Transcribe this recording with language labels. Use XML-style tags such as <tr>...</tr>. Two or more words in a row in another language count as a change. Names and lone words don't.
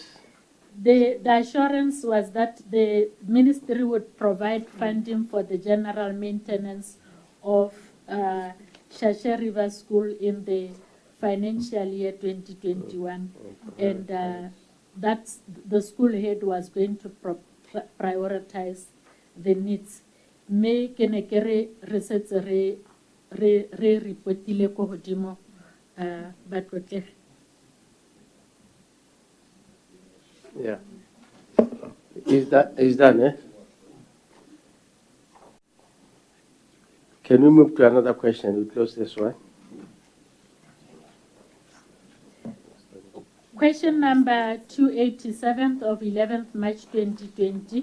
<en>The assurance was that the ministry would provide funding for the general maintenance of Shashe River School in the financial year 2021. And that's the school head was going to prioritize the needs.</en> <tn>Me kene kere resetsa re repotile ko hodimo batlotle.</tn> <en>Yeah. Is done, eh? Can we move to another question? We close this one. Question number 287 of 11th March 2020.</en>